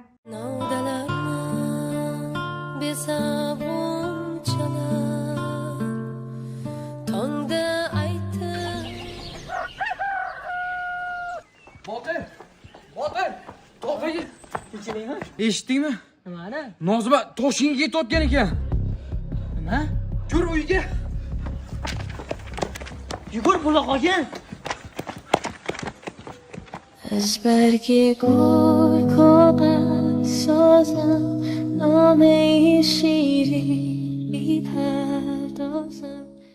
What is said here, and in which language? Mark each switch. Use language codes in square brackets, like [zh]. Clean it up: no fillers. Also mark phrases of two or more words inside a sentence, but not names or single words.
[uz] Botir! To'xtagin! Kechiringmi? Eshitdingmi? Nimani? Nozima Toshkentga ketayotgan ekan. Nima? Yur uyga. Yugur buloqqa. [fa] از برگ گل کاغذ ساز میپردازم نامه شیری میپردازم.